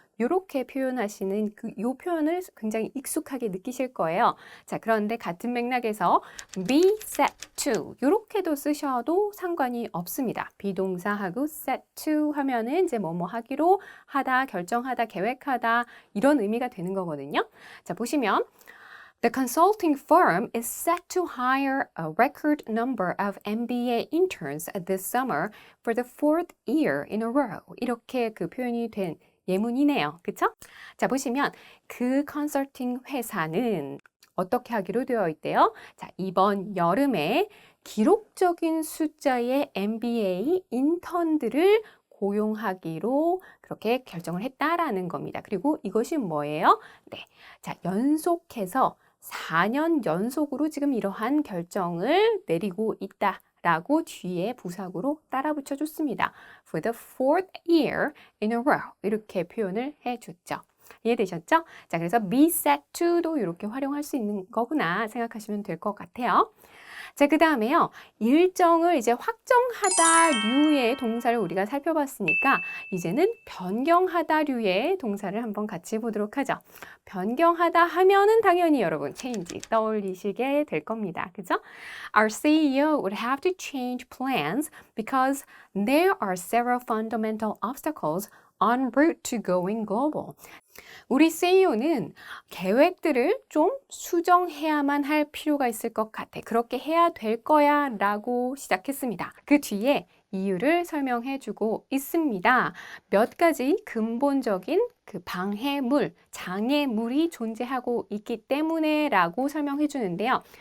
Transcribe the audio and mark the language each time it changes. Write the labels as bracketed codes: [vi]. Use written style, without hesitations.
[ko] 이렇게 표현하시는 요 표현을 굉장히 익숙하게 느끼실 거예요. 자, 그런데 같은 맥락에서 be set to 이렇게도 쓰셔도 상관이 없습니다. 비동사하고 set to 하면은 이제 뭐뭐 하기로 하다, 결정하다, 계획하다 이런 의미가 되는 거거든요. 자, 보시면 [en] The consulting firm is set to hire a record number of MBA interns this summer for the fourth year in a row. [ko] 이렇게 그 표현이 된 예문이네요. 그쵸? 자, 보시면 그 컨설팅 회사는 어떻게 하기로 되어 있대요? 자, 이번 여름에 기록적인 숫자의 MBA 인턴들을 고용하기로 그렇게 결정을 했다라는 겁니다. 그리고 이것이 뭐예요? 네. 자, 연속해서 4년 연속으로 지금 이러한 결정을 내리고 있다라고 뒤에 부사구로 따라 붙여줬습니다. [en] For the fourth year in a row [ko] 이렇게 표현을 해줬죠. 이해되셨죠? 자, 그래서 be set to도 이렇게 활용할 수 있는 거구나 생각하시면 될 것 같아요. 자, 그 다음에요. 일정을 이제 확정하다류의 동사를 우리가 살펴봤으니까 이제는 변경하다류의 동사를 한번 같이 보도록 하죠. 변경하다 하면은 당연히 여러분 change 떠올리시게 될 겁니다. 그죠? [en] Our CEO would have to change plans because there are several fundamental obstacles en route to going global. [ko] 우리 CEO는 계획들을 좀 수정해야만 할 필요가 있을 것 같아. 그렇게 해야 될 거야 라고 시작했습니다. 그 뒤에 이유를 설명해 주고 있습니다. 몇 가지 근본적인 그 방해물, 장애물이 존재하고 있기 때문에 라고 설명해 주는데요.